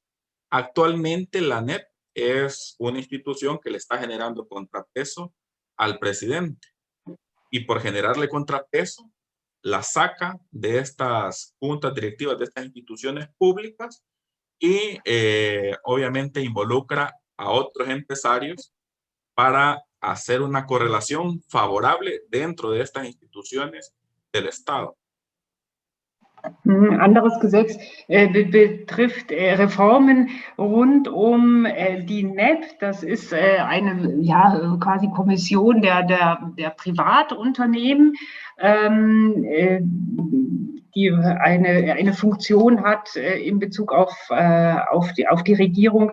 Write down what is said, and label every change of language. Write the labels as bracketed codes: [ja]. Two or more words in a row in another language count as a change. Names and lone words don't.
[es] Actualmente la ANEP es una institución que le está generando contrapeso al presidente y por generarle contrapeso la saca de estas juntas directivas de estas instituciones públicas y obviamente involucra a otros empresarios para hacer una correlación favorable dentro de estas instituciones del Estado. [de] Ein anderes Gesetz betrifft Reformen rund die NEP. Das ist eine quasi Kommission der Privatunternehmen, die eine Funktion hat in Bezug auf die Regierung.